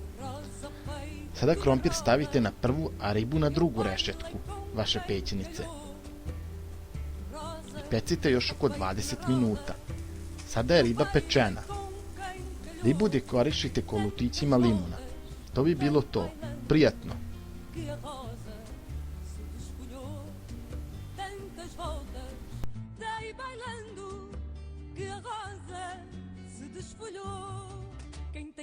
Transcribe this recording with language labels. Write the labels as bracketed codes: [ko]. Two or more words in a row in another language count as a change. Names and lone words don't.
[sr] Sada krompir stavite na prvu, a ribu na drugu rešetku vaše pećnice. I pecite još oko 20 minuta. Sada je riba pečena. Ribu dekorišite kolutićima limuna. To bi bilo to. Prijatno! [pt] Que a rosa se desfolhou, tantas voltas dei bailando, que a rosa se desfolhou. Quem tem